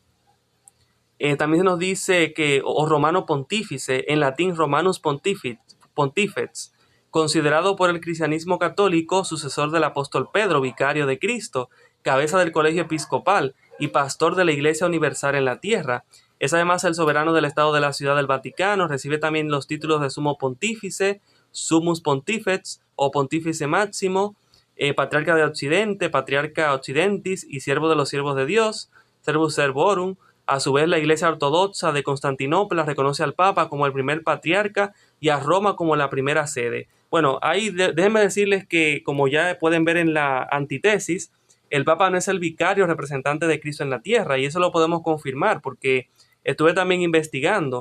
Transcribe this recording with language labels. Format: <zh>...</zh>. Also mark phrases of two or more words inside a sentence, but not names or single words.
<es>También nos dice que, o romano pontífice, en latín</es> <la>Romanus Pontifex,</la> <es>considerado por el cristianismo católico sucesor del apóstol Pedro, vicario de Cristo, cabeza del colegio episcopal y pastor de la Iglesia Universal en la tierra. Es además el soberano del Estado de la Ciudad del Vaticano, recibe también los títulos de sumo pontífice,</es> <la>sumus pontifex</la> <es>o pontífice máximo, patriarca de Occidente,</es> <la>patriarca occidentis</la> <es>y siervo de los siervos de Dios,</es> <la>servus servorum.</la> <es>A su vez, la Iglesia Ortodoxa de Constantinopla reconoce al Papa como el primer patriarca y a Roma como la primera sede. Bueno, ahí déjenme decirles que, como ya pueden ver en la antítesis, el Papa no es el vicario representante de Cristo en la tierra, y eso lo podemos confirmar porque estuve también investigando.</es>